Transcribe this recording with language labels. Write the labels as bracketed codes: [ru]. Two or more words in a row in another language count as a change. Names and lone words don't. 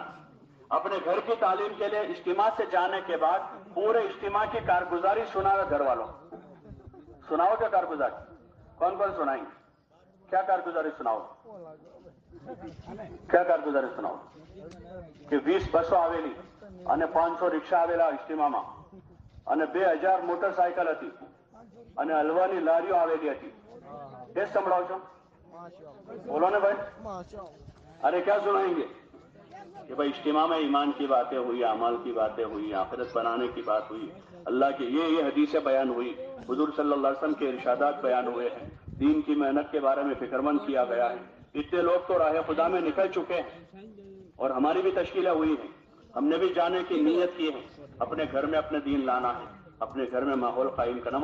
[ur] اپنے گھر کی تعلیم کے لیے اجتماع سے جانے کے بعد پورے اجتماع کی کارگزاری سناؤ گھر والوں، سناؤ گے کارگزاری؟ کون سنائیں گے؟ کیا کارگزاری سناؤ؟ کیا کارگزاری سناؤ؟ کہ [gu] 20 બસો આવેલી અને 500 રિક્ષા આવેલા ઇજ્તિમામાં અને 2000 મોટરસાયકલ હતી અને હલવાની લારીઓ આવેલી હતી, એ સંભળાવ છો? બોલો ને ભાઈ। [ur] ارے کیا سنائیں گے کہ بھائی اجتماع میں ایمان کی باتیں ہوئی، اعمال کی باتیں ہوئی، آخرت بنانے کی بات ہوئی، اللہ کی یہ حدیثیں بیان ہوئی، حضور صلی اللہ علیہ وسلم کے ارشادات بیان ہوئے ہیں، دین کی محنت کے بارے میں فکرمند کیا گیا ہے۔ اتنے لوگ تو راہ خدا میں نکل چکے ہیں اور ہماری بھی تشکیلیں ہوئی ہیں، ہم نے بھی جانے کی نیت کی ہے، اپنے گھر میں اپنے دین لانا ہے، اپنے گھر میں ماحول قائم کرنا۔